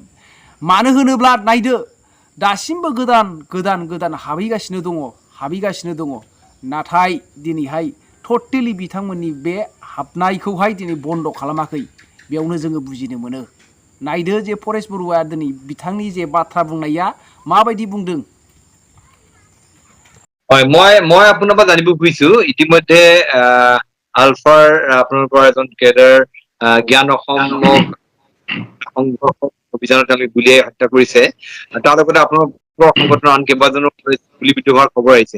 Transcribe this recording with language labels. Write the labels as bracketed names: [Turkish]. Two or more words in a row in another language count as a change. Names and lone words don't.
[Bodo] मानो होनोब्ला नायदो दासिमबो गोदान हाबहैगासिनो दङ। नाथाय दिनैहाय टटेलि बिथांमोननि बे हाबनायखौहाय दिनै बन्द खालामाखै। बेयावनो जोङो बुजिनो मोनो। नायदो जे फरेस्ट बरुवा दिनै बिथांनि जे बाथ्रा बुंनाया माबायदि बुंदों। [Assamese] মই আপোনাৰ পৰা জানিব খুজিছো ইতিমধ্যে আলফাৰ আপোনালোকৰ এজন কেডাৰ জ্ঞান অসমক সংঘৰ্ষ অভিযানত আমি গুলীয়াই হত্যা কৰিছে। তাৰ লগতে আপোনালোকৰ সংগঠনৰ আন কেইবাজনো গুলীবিদ্ধ হোৱাৰ খবৰ আহিছে।